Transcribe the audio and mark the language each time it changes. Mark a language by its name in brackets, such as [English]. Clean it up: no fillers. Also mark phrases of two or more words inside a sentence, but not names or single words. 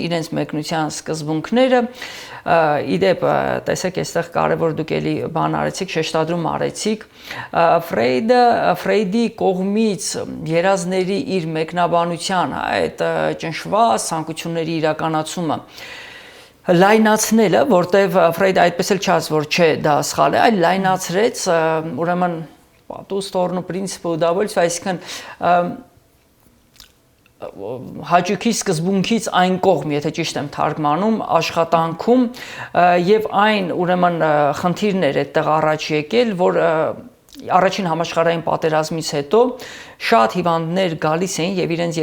[Armenian] իրենց մեկնության սկզբունքները։ Իդեպ, տեսեք, այստեղ կարևոր դուք էլի բան արեցիք, շեշտադրում արեցիք։ Ֆրեյդի կողմից երազների իր մեկնաբանության այդ ճնշված ցանկությունների իրականացումը լայնացնելը, որտեվ Ֆրեյդը այդպես էլ չաս, որ չէ, դա սխալ է, այլ լայնացրեց, ուրեմն [Russian] по ту сторону принципа удовольствия, [Armenian] այսինքն հաճույքի սկզբունքից այն կողմ, եթե ճիշտ եմ թարգմանում, աշխատանքում եւ այն ուրեմն խնդիրներ այդտեղ առաջ եկել, որ առաջին համաշխարհային պատերազմից հետո շատ հիվանդներ գալիս էին եւ իրենց